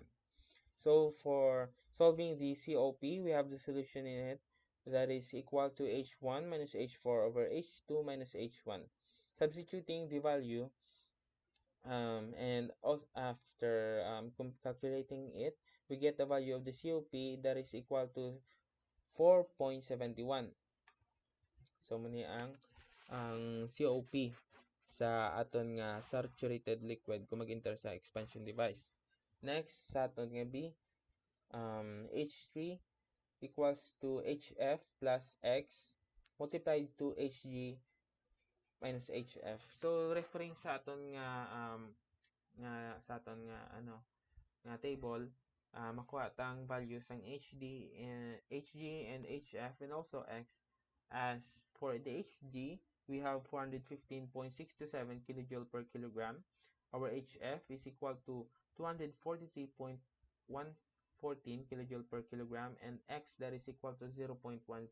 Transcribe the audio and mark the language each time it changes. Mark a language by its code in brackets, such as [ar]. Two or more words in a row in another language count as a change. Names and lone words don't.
[en] So for solving the COP, we have the solution in it that is equal to H1 minus H4 over H2 minus H1. Substituting the value, and also after calculating it, we get the value of the COP that is equal to 4.71. [hil] So muni ang COP sa aton nga [en] saturated liquid [hil] kung mag-enter sa [en] expansion device. Next, [hil] sa aton nga B, [en] H3 equals to HF plus X multiplied to HG minus HF. [hil] So referring sa aton nga nga table, makuha tang values ng [en] HG and HF and also X. As for the HG, we have 415.627 kilojoule per kilogram. Our HF is equal to 243.212 114 kilojoule per kilogram, and X that is equal to 0.10.